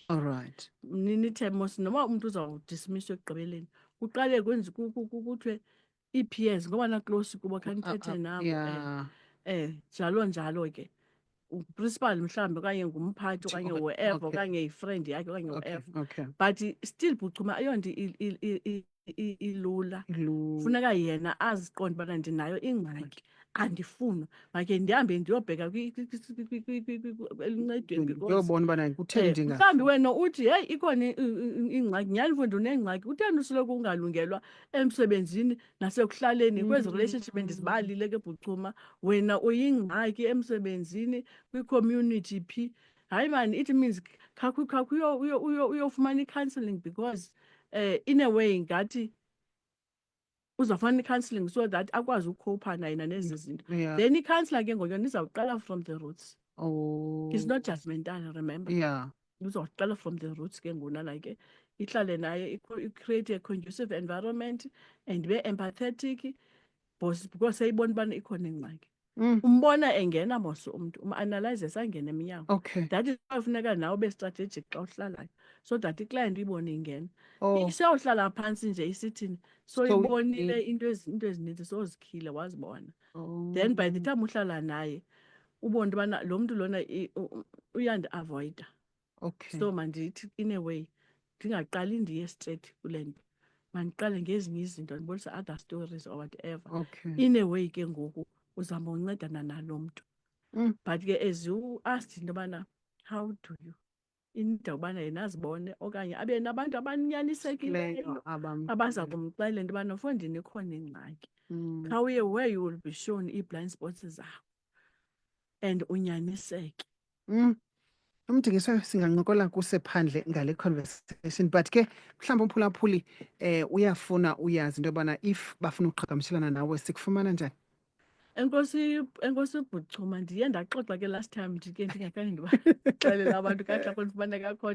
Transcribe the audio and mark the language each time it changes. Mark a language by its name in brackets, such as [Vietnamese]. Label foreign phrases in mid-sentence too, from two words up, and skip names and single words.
[English] all right [Xhosa] nithe mos noba umntu uzawudismisswa ekugqibeleni kuqale kuthiwe ii-peers ngoba na-close kubo khanithethe nabo [English] yeah [Xhosa] njalo njalo ke uprincipal mhlawumbi okanye ngumphathi okanye whoever okanye yifriend yakhe okanye whoever [English] okay but still [Xhosa] Bhuchuma ayonto ilula funeka yena aziqonde ubana ndinayo ingxaki andifunwa makhe ndihambe ndiyobheka eluncedweni because uyobona ubana kutheni mhlawumbi wena uthi heyi ikhona ingxaki nyhani mfundi unengxaki utheni usoloko ungalungelwa emsebenzini nasekuhlaleni kwezi relationship endizibalile ke Bhuchuma wena uyingxaki emsebenzini kwi-community phi hayi mani [English] it means [Xhosa] khakhu uyofumana i-counselling because [English] in a way [Xhosa] ngathi uzawufana i-counselling [English] so that [Xhosa] akwazi ukukhopha nayena nezi zinto then i-counselor ke ngoku nizawuqala [English] from the roots oh it's not judgmental remember yeah [Xhosa] uzawuqala [English] from the roots [Xhosa] ke ngonana ke ihlale naye [English] create a conducive environment and be empathetic because [Xhosa] seyibona ubana ikhona ingxaki umbona engena mos umntu uma-analyze sangena emnyango [English] okay [Xhosa] that is why funeka nawe ube strategic xa uhlalayo [English] so that [Xhosa] iclient uyibone ingena oh siyawuhlala phantsi nje isithini so ibonile into ezininzi sozikhile wazibona [English] then by the time [Xhosa] uhlala naye ubone into yobana lo mntu lona uyandi-avoyida. [English] Okay. [Xhosa] So mandithi [English] in a way [Xhosa] ndingaqali ndiye straight kule nto, mandiqale ngezinye izinto ndibonisa [English] other stories or whatever. Okay. In a way [Xhosa] ke ngoku uzama uncedana nalo mntu. But ke [English] as you asked [Xhosa] into yobana [English] how do you [Xhosa] into yobana yena azibone okanye abe nabantu abanyanisekileyo abaza kumxelela into yobana mfondini ikhona ingxaki. Khawuye [English] where you will be shown [Xhosa] ii-blind spots zakho and unyaniseke. Umdingiswa singancokola kusephandle ngale conversation, but ke mhlawumbi umphulaphuli uyafuna uyazi into yobana if bafuna uqhagamshelana nawe sikufumana njani? Enkosi Bhuchuma, ndiye ndaxoxa ke [English] last time [Xhosa] ndike ndingakhange ndibaxelele abantu kakuhle apho ndifumaneka khona.